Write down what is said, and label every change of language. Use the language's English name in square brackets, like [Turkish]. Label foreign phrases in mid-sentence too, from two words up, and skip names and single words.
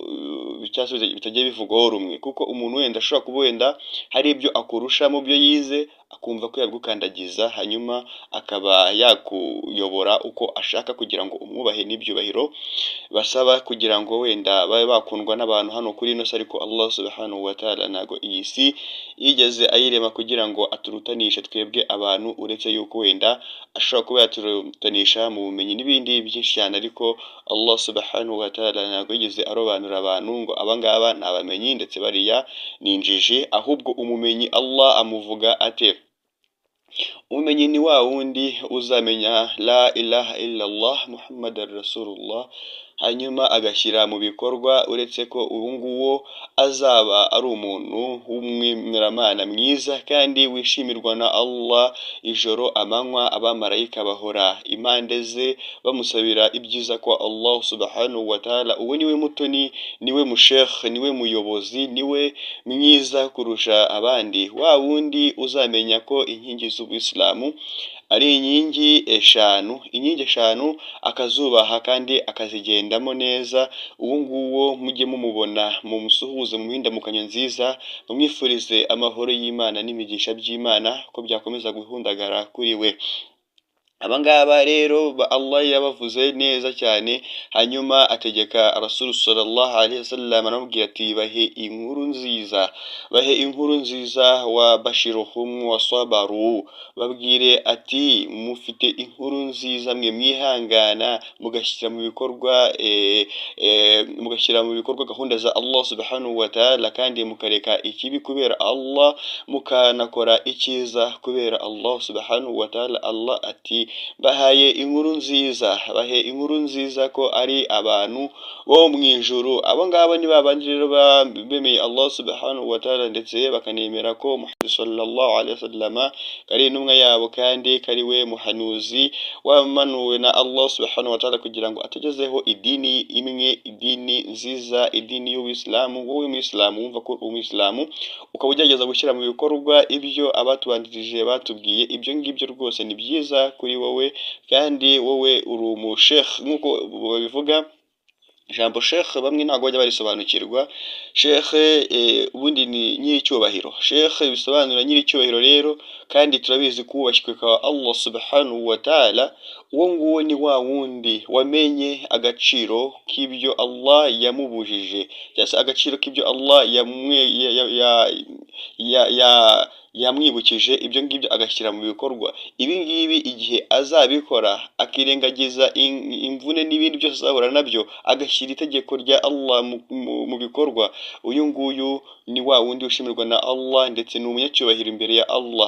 [Kinyarwanda] bitagiye bivugwaho rumwe kuko umuntu wenda ashobora kuba wenda hari ibyo akurusha mu byo yize akumva ko yagukandagiza hanyuma akaba yakuyobora uko ashaka kugira ngo umwubahe n'ibyubahiro basaba kugira ngo wenda babe bakundwa n'abantu hano kuri ino si ariko [Arabic] الله سبحانه وتعالى [Kinyarwanda] ntago iyi si yigeze ayirema kugira ngo aturutanishe twebwe abantu uretse yuko wenda ashobora kuba yaturutanisha mu bumenyi n'ibindi byinshi cyane ariko [Arabic] الله سبحانه وتعالى [Kinyarwanda] ntago yigeze arobanura abantu ngo abangaba ni abamenyi ndetse bariya ni injiji ahubwo umumenyi Allah amuvuga ate umumenyi ni wa wundi uzamenya [Arabic] لا إله إلا الله محمد رسول الله [Kinyarwanda] hanyuma agashyira mu bikorwa uretse ko ubu nguwo azaba ari umuntu w'umwimeramana mwiza kandi wishimirwa na Allah ijoro amanywa abamarayika bahora impande ze bamusabira ibyiza kwa [Arabic] الله سبحانه وتعالى. [Kinyarwanda] Uwo niwe mutoni niwe mushekh niwe muyobozi niwe mwiza kurusha abandi wa wundi uzamenya ko inkingi z'Ubuislamu ari inkingi eshanu akazubaha kandi akazigendamo neza. Uwo nguwo mujye mumubona mumusuhuze mu mindamukanyo nziza mumwifurize amahoro y'Imana n'imigisha by'Imana ko byakomeza guhundagara kuri we. Abangaba rero Allah yabavuze neza cyane, hanyuma ategeka [Arabic] رسول صلى الله عليه وسلم [Kinyarwanda] aramubwira ati bahe inkuru nziza, bahe inkuru nziza [Arabic] وبشرهم وصبروا, [Kinyarwanda] babwire ati mufite inkuru nziza mwe mwihangana mugashyira mu bikorwa mugashyira mu bikorwa gahunda za [Arabic] الله سبحانه وتعالى, [Kinyarwanda] kandi mukareka ikibi kubera Allah, mukanakora icyiza kubera [Arabic] الله سبحانه وتعالى. [Kinyarwanda] Allah ati bahaye inkuru nziza, bahe inkuru nziza ko ari abantu bo mu ijuru. Abo ngabo ni babandi rero bemeye [Arabic] الله سبحانه وتعالى, [Kinyarwanda] ndetse bakanemera ko Muhammad [Arabic] صلى الله عليه وسلم [Kinyarwanda] kari intumwa yabo, kandi kari we muhanuzi wamanuwe na [Arabic] الله سبحانه وتعالى [Kinyarwanda] kugira ngo atugezeho idini imwe, idini nziza, idini y'Ubuislamu. Wowe Muislamu wumva ko Umuislamu ukaba ugerageza gushyira mu bikorwa ibyo abatubandirije batubwiye, ibyo ngibyo rwose ni byiza kuri wowe, kandi wowe uri umushekh nk'uko babivuga. Ijambo shekh bamwe ntabwo bajya barisobanukirwa. Shekh ubundi ni nyiricyubahiro. Shekh bisobanura nyiricyubahiro rero, kandi turabizi kubashywe kwa [Arabic] الله سبحانه وتعالى, [Kinyarwanda] uwo nguwo ni wa wundi wamenye agaciro k'ibyo Allah yamubujije, cyangwa agaciro k'ibyo Allah yamwibukije, ibyo ngibyo agashyira mu bikorwa. Ibi ngibi igihe azabikora akirengagiza imvune n'ibindi byose azahura nabyo, agashyira itegeko rya Allah mu bikorwa, uyu nguyu ni wa wundi ushimirwa na Allah, ndetse ni umunyacyubahiro imbere ya Allah.